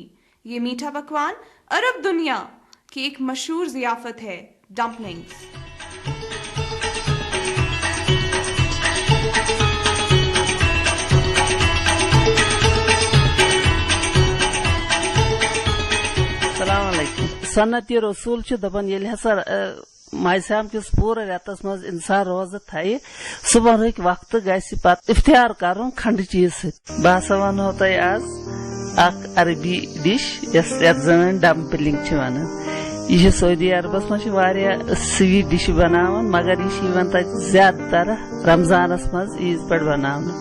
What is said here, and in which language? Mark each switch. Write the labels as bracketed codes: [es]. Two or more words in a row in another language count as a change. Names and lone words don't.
[ur] یہ میٹھا پکوان عرب دنیا کی ایک مشہور ضیافت ہے، ڈمپلنگز۔ [ar] السلام علیکم۔ [ks] سنت رسول دپان ییٚلہِ ہسا ماہِ صیام کس پورٕ رٮ۪تس منٛز انسان روزٕ تھایہِ، صبحنٕکۍ وقتہٕ گژھِ پتہٕ افتیار کرُن کھنڈٕ چیٖز سۭتۍ۔ بہٕ ہسا ونہو تۄہہِ آز اکھ عربی ڈِش یتھ زن ڈمپلنگ چھِ ونان۔ یہ چھِ سعودی عربس منٛز چھِ واریاہ [en] sweet dish [ks] بناوان، مگر یہ چھِ یِوان تتہِ زیادٕ تر رمضانس منٛز عیٖز پٮ۪ٹھ بناونہٕ۔